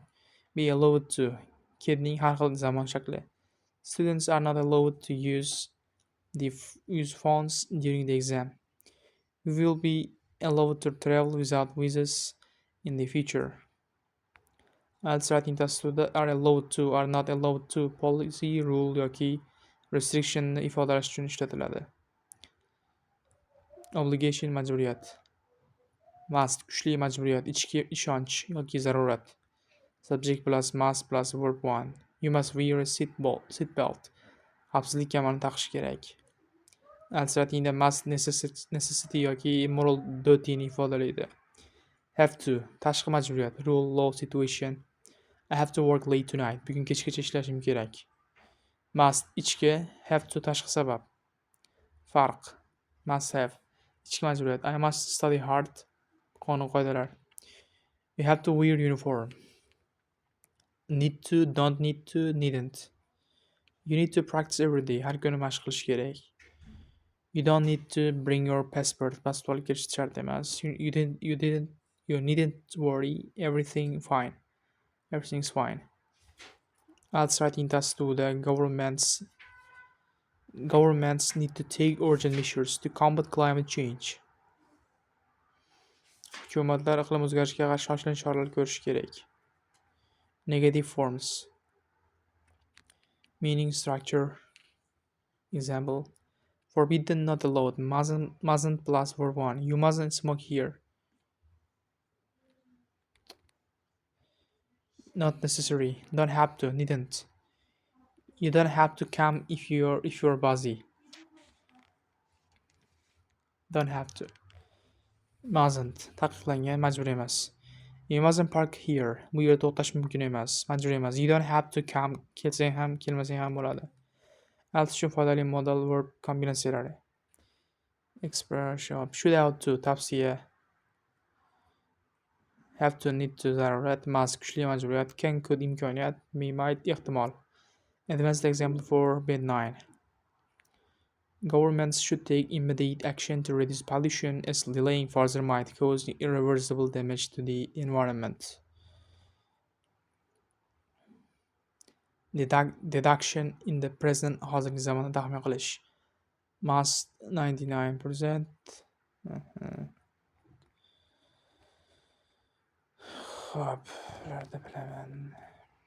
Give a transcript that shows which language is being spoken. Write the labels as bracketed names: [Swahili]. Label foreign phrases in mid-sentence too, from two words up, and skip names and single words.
[English] Be allowed to. [Uzbek] Kedning har xil zamon shakli. [English] Students are not allowed to use phones during the exam. We will be allowed to travel without visas in the future. [Uzbek] Writing tasvirda [English] are allowed to, are not allowed to, policy, rule [Uzbek] yoki restrictionni ifodalash uchun ishlatiladi. Obligation, majburiyat. Must, kuchli majburiyat, ichki ishonch yoki zarurat. [English] Subject plus must plus verb 1. You must wear a seat belt. [Uzbek] Xavfsizlik kamarini taqish kerak. Writingda [English] must necessity [Uzbek] yoki [English] moral dutyni [Uzbek] ifodalaydi. [English] Have to, [Uzbek] tashqi majburiyat, [English] rule, law, situation. I have to work late tonight. [Uzbek] Bugun kechgacha ishlashim kerak. Must, ichki, [English] have to, [Uzbek] tashqi sabab. Farq. [English] Must have, [Uzbek] ichki majburiyat. [English] I must study hard. [Uzbek] Qonun qoidalar. [English] You have to wear uniform. Need to, don't need to, needn't. You need to practice every day. [Uzbek] Har kuni mashq qilish kerak. [English] You don't need to bring your passport. [Uzbek] Pasport kirish shart emas. [English] You needn't worry. Everything's fine. Writing task to the governments need to take urgent measures to combat climate change. [Uzbek] Hukumatlar iqlim o'zgarishiga qarshi shoshilinch choralar ko'rishi kerak. [English] Negative forms. Meaning structure. Example. Forbidden, not allowed. Mustn't plus verb 1. You mustn't smoke here. Not necessary. Don't have to. Needn't. You don't have to come if you're busy. Don't have to. Mustn't. [Uzbek] Taqiqlangan, majbur emas. [English] You mustn't park here. [Uzbek] Bu yerda to'xtash mumkin emas. Majbur emas. [English] You don't have to come. [Uzbek] Kelsang ham, kelmasang ham bo'ladi. Else uchun foydali [English] modal verb [Uzbek] kombinatsiyalari. [English] Expression. Should have to. Tavsiya. Have to, need to, [Uzbek] zarurat. Must, kuchli majburiyat. [English] Can, could, imkoniyat. May, might, ehtimol. Advanced example for bed 9. Governments should take immediate action to reduce pollution, as delaying further might cause irreversible damage to the environment. Deduction in the present, [Uzbek] hozirgi zamonda taxmin qilish. Must 99%. Xo'p, ularda bilaman.